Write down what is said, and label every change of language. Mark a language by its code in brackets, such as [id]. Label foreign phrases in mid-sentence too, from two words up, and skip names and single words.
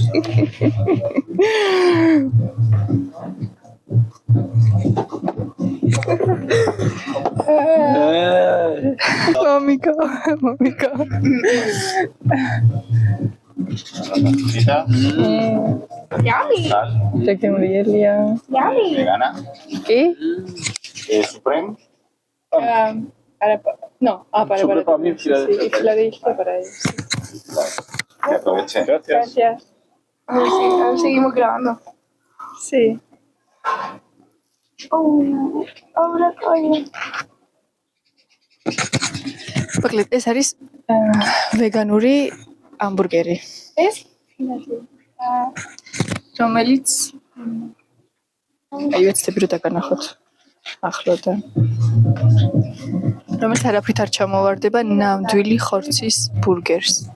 [ka] მამიკა. Yummy. შეგემრიელია. Yummy. კი? Supreme. [es] No, para. Para eso. Que aproveche. Gracias. Seguimos grabando. Sí. Ahora coño. [ka] მოკლედ ეს არის ვეგანური ამბურგერი. ეს რომელიც აი ვეცდები რომ დაგანახოთ ახლოდან. რომელიც არაფრით არ ჩამოვარდება ნამდვილი ხორცის ბურგერს.